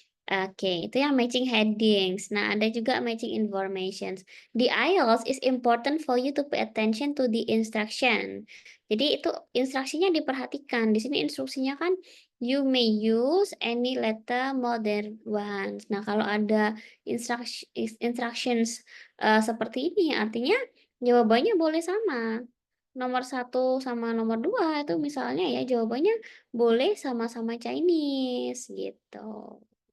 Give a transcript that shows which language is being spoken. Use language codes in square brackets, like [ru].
[id] Oke, itu yang matching headings. Nah, ada juga matching informations. Di [en] IELTS is important for you to pay attention to the instruction. [id] Jadi itu instruksinya diperhatikan. Di sini instruksinya kan [en] you may use any letter more than once. [id] Nah, kalau ada instructions seperti ini, artinya jawabannya boleh sama. Nomor satu sama nomor dua itu misalnya ya jawabannya boleh sama-sama Chinese gitu.